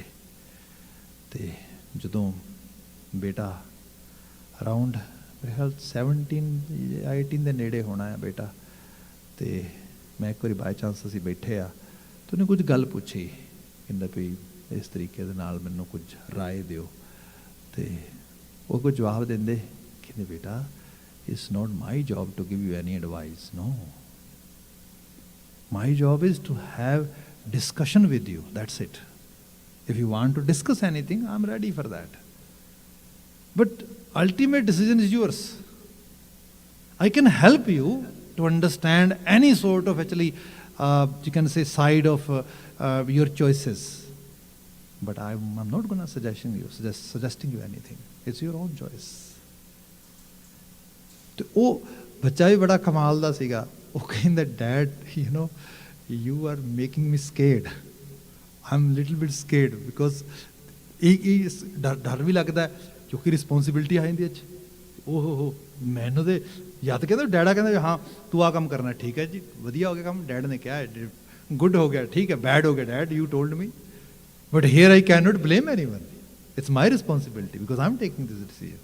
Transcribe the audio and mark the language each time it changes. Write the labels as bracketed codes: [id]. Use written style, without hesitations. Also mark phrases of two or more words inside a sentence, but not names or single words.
[pa] ਅਤੇ ਜਦੋਂ ਬੇਟਾ ਅਰਾਊਂਡ ਮੇਰੇ ਖਿਆਲ 17-18 ਦੇ ਨੇੜੇ ਹੋਣਾ ਹੈ ਬੇਟਾ, ਅਤੇ ਮੈਂ ਇੱਕ ਵਾਰੀ [en] by chance [pa] ਅਸੀਂ ਬੈਠੇ ਆ, ਅਤੇ ਉਹਨੇ ਕੁਝ ਗੱਲ ਪੁੱਛੀ, ਕਹਿੰਦਾ ਵੀ ਇਸ ਤਰੀਕੇ ਦੇ ਨਾਲ ਮੈਨੂੰ ਕੁਝ ਰਾਏ ਦਿਓ। ਅਤੇ ਉਹ ਕੋਈ ਜਵਾਬ ਦਿੰਦੇ, ਕਹਿੰਦੇ ਬੇਟਾ [en] It's not my job to give you any advice, no, my job is to have discussion with you, that's it. If you want to discuss anything, I'm ready for that, but ultimate decision is yours. I can help you to understand any sort of actually you can say side of your choices, but I'm not going to suggesting you anything. It's your own choice. [pa] ਤੇ ਉਹ ਬੱਚਾ ਵੀ ਬੜਾ ਕਮਾਲ ਦਾ ਸੀਗਾ। ਉਹ ਕਹਿੰਦਾ ਡੈਡ [en] you are making me scared. I'm little bit scared because [pa] ਇਹ ਡਰ ਵੀ ਲੱਗਦਾ ਕਿਉਂਕਿ ਰਿਸਪੌਂਸਿਬਿਲਿਟੀ ਆ ਜਾਂਦੀ ਅੱਜ। ਓਹੋ ਮੈਨੂੰ ਤੇ ਯਾਦ ਕਹਿੰਦਾ ਡੈਡਾ ਕਹਿੰਦਾ ਹਾਂ ਤੂੰ ਆ ਕੰਮ ਕਰਨਾ, ਠੀਕ ਹੈ ਜੀ ਵਧੀਆ ਹੋ ਗਿਆ ਕੰਮ, ਡੈਡ ਨੇ ਕਿਹਾ ਗੁੱਡ ਹੋ ਗਿਆ, ਠੀਕ ਹੈ ਬੈਡ ਹੋ ਗਿਆ [en] Dad you told me, but here I cannot blame anyone, it's my responsibility because I am taking this decision.